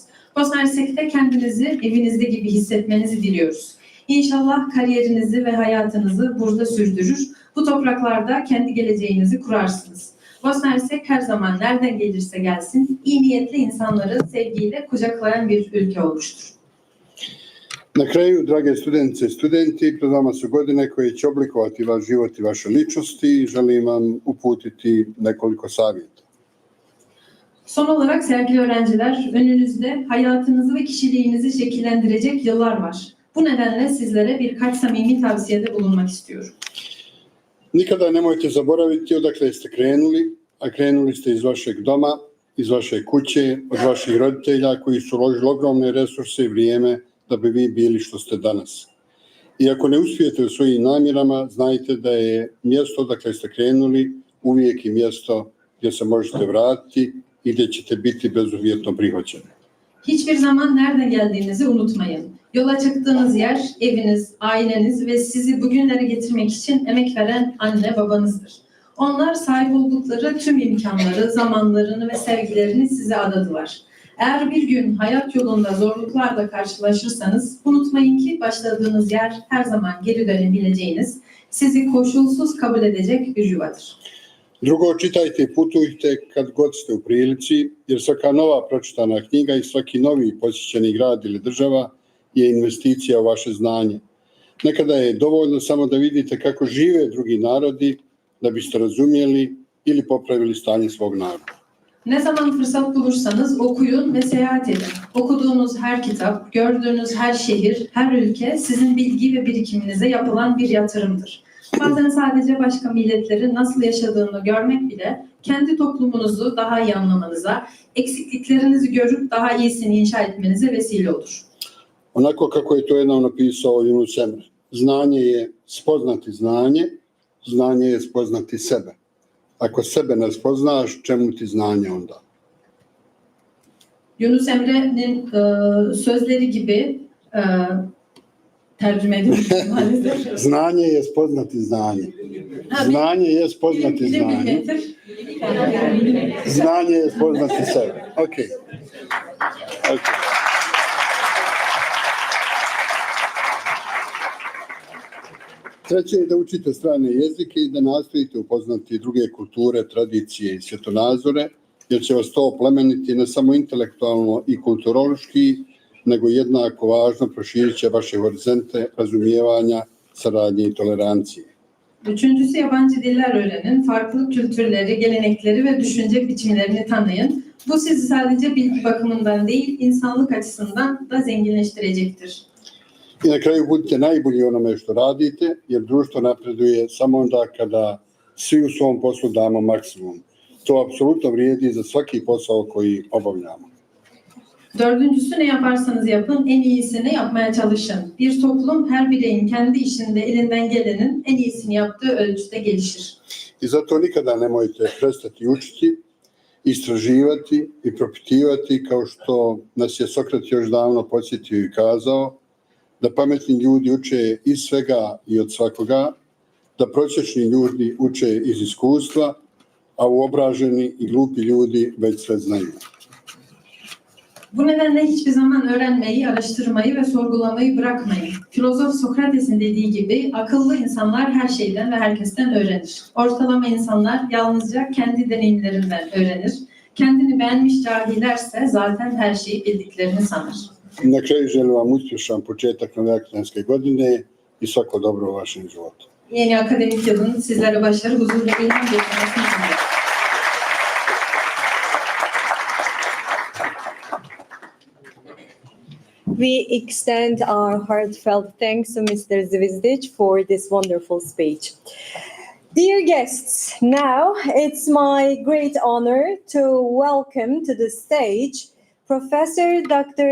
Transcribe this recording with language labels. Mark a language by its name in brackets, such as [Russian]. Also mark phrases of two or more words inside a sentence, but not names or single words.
[Turkish] Bosna Hersek'te kendinizi evinizde gibi hissetmenizi diliyoruz. İnşallah kariyerinizi ve hayatınızı burada sürdürür. Bu topraklarda kendi geleceğinizi kurarsınız. Bosna Hersek her zaman nereden gelirse gelsin iyi niyetli insanları sevgiyle kucaklayan bir ülke olmuştur. [Bosnian] Na kraju, drage studentice i studenti, pred vama su godine koje će oblikovati vaš život i vaše ličnosti i želim vam uputiti nekoliko savjeta. [Turkish] Son olarak sevgili öğrenciler, önünüzde hayatınızı ve kişiliğinizi şekillendirecek yıllar var. Bu nedenle sizlere birkaç samimi tavsiyede bulunmak istiyorum. [Bosnian] Nikada nemojte zaboraviti odakle ste krenuli, a krenuli ste iz vašeg doma, iz vaše kuće, od vaših roditelja koji su uložili ogromne resurse i vrijeme da bi vi bili što ste danas. I ako ne uspijete u svojim namjerama, znajte da je mjesto odakle ste krenuli uvijek i mjesto gdje se možete vratiti i gdje ćete biti bezuvjetno prihvaćeni. [Turkish] Hiçbir zaman nereden geldiğinizi unutmayın. Yola çıktığınız yer, eviniz, aileniz ve sizi bugünlere getirmek için emek veren anne babanızdır. Onlar sahip oldukları tüm imkanları, zamanlarını ve sevgilerini size adadılar. Eğer bir gün hayat yolunda zorluklarla karşılaşırsanız, unutmayın ki başladığınız yer her zaman geri dönebileceğiniz, sizi koşulsuz kabul edecek bir yuvadır. [Bosnian] Drugo, čitajte i putujte kad god ste u prilici, jer svaka nova pročitana knjiga i svaki novi posjećeni grad ili država je investicija u vaše znanje. Nekada je dovoljno samo da vidite kako žive drugi narodi da biste razumjeli ili popravili stanje svog naroda. [Turkish] Ne zaman fırsat bulursanız okuyun ve seyahat edin. Okuduğunuz her kitap, gördüğünüz her şehir, her ülke sizin bilgi ve birikiminize yapılan bir yatırımdır. Bazen sadece başka milletlerin nasıl yaşadığını görmek bile kendi toplumunuzu daha iyi anlamanıza, eksikliklerinizi görüp daha iyisini inşa etmenize vesile olur. [Bosnian] Onako kako je to jednom napisao Yunus Emre. Znanje je spoznati znanje, znanje je spoznati sebe. Ako sebe ne spoznaš, čemu ti znanje onda? [Turkish] Yunus Emre'nin sözleri gibi tercüme edilmiş maalesef. [Bosnian] Znanje je spoznati znanje. Znanje je spoznati znanje. Znanje je spoznati sebe. Ok. Treće je da učite strane jezike i da nastojite upoznati druge kulture, tradicije i svjetonazore, jer će vas to oplemeniti ne samo intelektualno i kulturološki, nego jednako važno proširit će vaše horizonte razumijevanja, saradnje i tolerancije. [Turkish] Üçüncüsü yabancı diller öğrenin, farklı kültürleri, gelenekleri ve düşünce biçimlerini tanıyın. Bu sizi sadece bilgi bakımından değil, insanlık açısından da zenginleştirecektir. [Bosnian] I na kraju budite najbolji u onome što radite, jer društvo napreduje samo onda kada svi u svom poslu damo maksimum. To apsolutno vrijedi za svaki posao koji obavljamo. [Turkish] Dördüncüsü ne yaparsanız yapın, en iyisini yapmaya çalışın. Bir toplum her bireyin kendi işinde elinden gelenin en iyisini yaptığı ölçüde gelişir. [Bosnian] I zato nikada nemojte prestati učiti, istraživati i propitivati kao što nas je Sokrat još davno podsjetio i kazao, da pametni ljudi uče iz svega i od svakoga, da prosječni ljudi uče iz iskustva, a uobraženi i glupi ljudi već sve znaju. [Turkish] Bu nedenle hiçbir zaman öğrenmeyi, araştırmayı ve sorgulamayı bırakmayın. Filozof Sokrates'in dediği gibi akıllı insanlar her şeyden ve herkesten öğrenir. Ortalama insanlar yalnızca kendi deneyimlerinden öğrenir. Kendini beğenmiş cahillerse zaten her şeyi bildiklerini sanır. [Bosnian] Na kraju želim vam uspješan početak nove akademske godine i svako dobro u vašem životu. [Turkish] Yeni akademik yılın sizlere başarı, huzur ve ilham getirmesini diliyorum. [English] We extend our heartfelt thanks to Mr. Zvizdic for this wonderful speech. Dear guests, now it's my great honor to welcome to the stage Professor Dr.